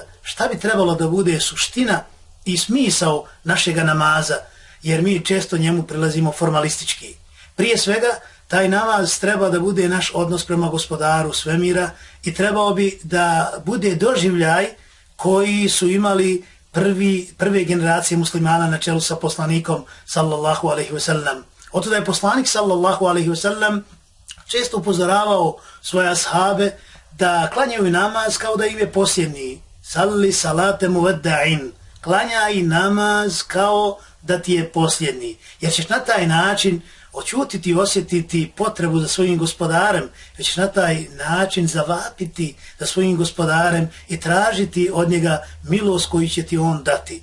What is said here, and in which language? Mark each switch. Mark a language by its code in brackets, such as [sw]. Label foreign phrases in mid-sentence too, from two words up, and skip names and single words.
[bs] Šta bi trebalo da bude suština i smisao našega namaza, jer mi često njemu prilazimo formalistički. Prije svega, taj namaz treba da bude naš odnos prema Gospodaru svemira i trebao bi da bude doživljaj koji su imali prve generacije muslimana na čelu sa poslanikom [ar] صلى الله عليه وسلم. [bs] Oto da je poslanik [ar] صلى الله عليه وسلم [bs] često upozoravao svoje ashabe da klanjaju namaz kao da im je posljednji. [ar] صل صلاة مودع. [bs] Klanjaj namaz kao da ti je posljednji. Jer ćeš na taj način očutiti i osjetiti potrebu za svojim Gospodarem, jer ćeš na taj način zavapiti za svojim Gospodarem i tražiti od njega milost koju će ti on dati.